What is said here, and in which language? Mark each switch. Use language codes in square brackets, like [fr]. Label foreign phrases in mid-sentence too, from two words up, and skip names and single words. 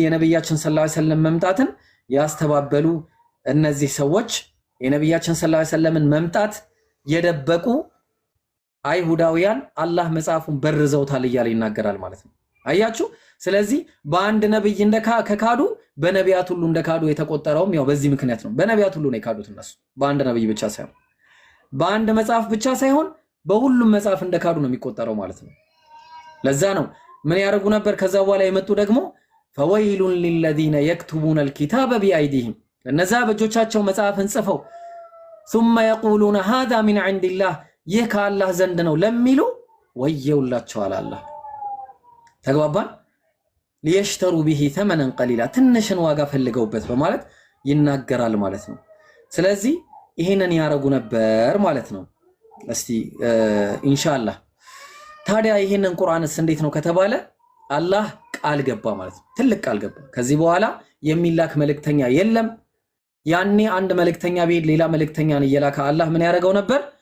[am] የነብያችን ሰለላሁ ዐለይሂ ወሰለም መምጣትን ያስተባበሉ እነዚህ ሰዎች የነብያችን ሰለላሁ ዐለይሂ ወሰለምን መምጣት የደበቁ አይሁዳውያን አላህ መጽሐፉን በርዘውታል እያለ ይናገራል ማለት ነው አያችሁ ስለዚህ በአንድ ነብይ ከካዱ በነቢያት ሁሉ እንደካዱ የተቆጠረውም ያው በዚህ ምክንያት ነው በነቢያት ሁሉ ነው የካዱት እነሱ በአንድ ነብይ ብቻ ሳይሆን በአንድ መጽሐፍ ብቻ ሳይሆን በሁሉም መጽሐፍ እንደካዱ ነው የሚቆጠረው ማለት ነው ለዛ ነው ምን ያደርጉ ነበር ከዛ በኋላ የመጡ ደግሞ [ar] فويل للذين يكتبون الكتاب بأيديهم [am] እነዛ በእጆቻቸው መጽሐፍን ጽፈው [ar] ثم يقولون هذا من عند [am] الله ይህ ከአላህ ዘንድ ነው ለሚሉ ወየውላቸው አላህ ተግባባን ሊየሽተሩ [ar] به ثمنا قليلا [am] ትንሽን ዋጋ ፈልገውበት በማለት ይናገራል ማለት ነው ስለዚህ ይሄንን ያረጉ ነበር ማለት ነው እስቲ ኢንሻአላህ ታዲያ ይሄንን ቁርአንስ እንዴት ነው ከተባለ አላህ ቃል ገባ ማለት ነው ትልቅ ቃል ገባ ከዚህ በኋላ የሚላክ መልእክተኛ የለም ያኔ አንድ መልእክተኛ ቢሄድ ሌላ መልእክተኛን እየላከ አላህ ምን ያደርገው ነበር